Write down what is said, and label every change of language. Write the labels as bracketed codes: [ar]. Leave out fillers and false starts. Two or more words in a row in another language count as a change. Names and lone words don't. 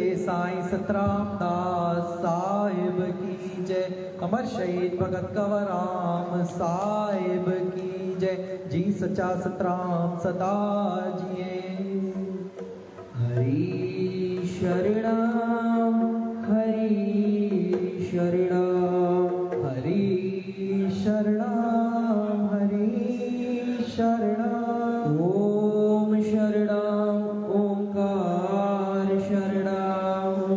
[hi] साईं सतराम दास साहिब की जय। अमर शहीद भगत कंवराम साहिब की जय। जी सच्चा सतराम सदा जिए। [sa] हरि शरणम हरि शरणम हरि शरणम हरि शरणम। ओम शरणम ओंकार शरणम